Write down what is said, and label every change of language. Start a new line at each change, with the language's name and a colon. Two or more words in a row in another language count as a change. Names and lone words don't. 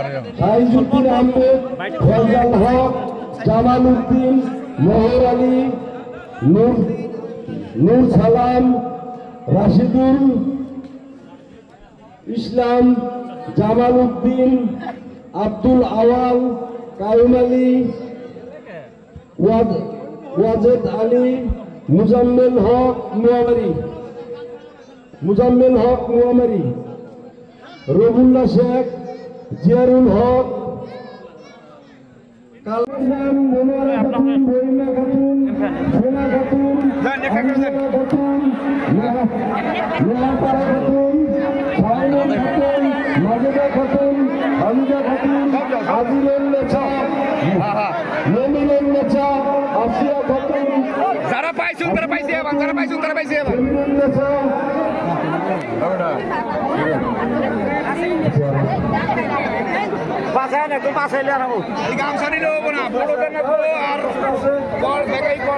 Bangla: সাইজুদ্দিন আহমেদ, ফয়জাল হক, জামাল উদ্দিন, মোহর আলী, নূর সালাম, রাশিদুল ইসলাম, জামাল উদ্দিন, আব্দুল আওয়াল, কায়ুম আলী, ওয়াজেদ আলী, মুজাম্মেল হক মুয়ামারি, রবুল্লাহ শেখ, জিয়ারুল হক, কালাম, মনোয়ারা খাতুন, বইনা খাতুন, সোনা খাতুন, নীলাপাড়া খাতুন, শাহিনুল খাতুন, মাজেদা খাতুন, হামিদা খাতুন, আজিলুল নেছা, মমিনুল নেছা, আসিয়া খাতুন, যারা পাইছেন তারা পাইছে এবং যারা পাইছেন তারা পাইছে এবং মমিনুল নেছা, পাশে না একটু পাশে এলে আরাম এই গামছা নিলে হবে না বড়দের না আর কল দেখাই কল